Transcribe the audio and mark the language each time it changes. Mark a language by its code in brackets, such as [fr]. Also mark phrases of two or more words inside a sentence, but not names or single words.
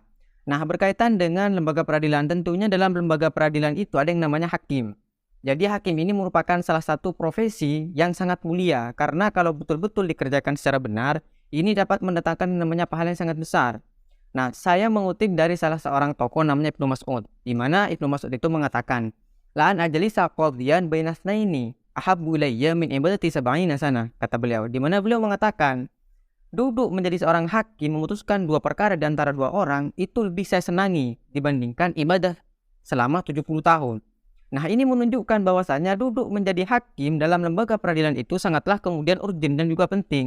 [id] Nah, berkaitan dengan lembaga peradilan, tentunya dalam lembaga peradilan itu ada yang namanya hakim. Jadi hakim ini merupakan salah satu profesi yang sangat mulia, karena kalau betul-betul dikerjakan secara benar, ini dapat mendatangkan namanya pahala yang sangat besar. Nah, saya mengutip dari salah seorang tokoh namanya Ibnu Mas'ud, di mana Ibnu Mas'ud itu mengatakan, [ar] "لأن أجلس قاضيا بين اثنين أحب إلي من عبادة سبعين سنة," [id] kata beliau, di mana beliau mengatakan, duduk menjadi seorang hakim memutuskan dua perkara di antara dua orang itu lebih saya senangi dibandingkan ibadah selama 70 tahun. Nah, ini menunjukkan bahwasanya duduk menjadi hakim dalam lembaga peradilan itu sangatlah kemudian urgen dan juga penting.